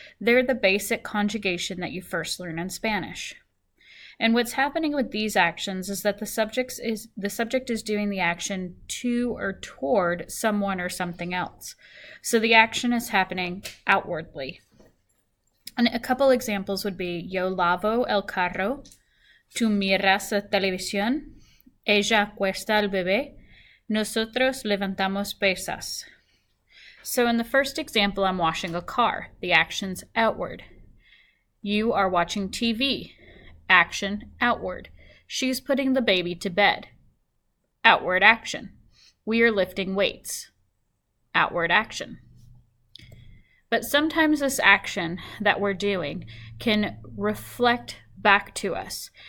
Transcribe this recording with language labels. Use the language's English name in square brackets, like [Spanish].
[English] They're the basic conjugation that you first learn in Spanish. And what's happening with these actions is that the subject is doing the action to or toward someone or something else. So the action is happening outwardly. And a couple examples would be: [Spanish] yo lavo el carro, tú miras la televisión, ella acuesta al bebé, nosotros levantamos pesas. [English] So in the first example, I'm washing a car. The action's outward. You are watching TV. Action outward. She's putting the baby to bed. Outward action. We are lifting weights. Outward action. But sometimes this action that we're doing can reflect back to us.